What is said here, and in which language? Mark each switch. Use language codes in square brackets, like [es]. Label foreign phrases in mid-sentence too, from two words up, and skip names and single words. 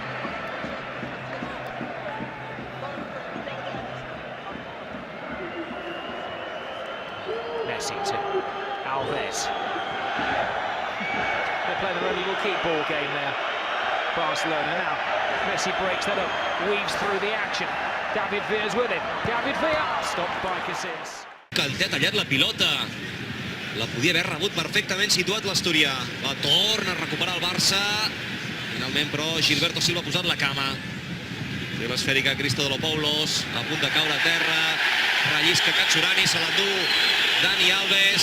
[en] Messi to Alves. They're playing their own little keep ball game there. Barcelona now. Messi breaks that up, weaves through the action. David Villa's with him. David Villa stopped by Casillas. [ca] Té tallat la pilota. La podia haver rebut perfectament situat l'Asturià. La torna a recuperar el Barça. Finalment, però, Gilberto Silva ha posat la cama. Té l'esfèrica Christodoulos, a punt de caure a terra. Rellisca Cachurani, se l'endú Dani Alves.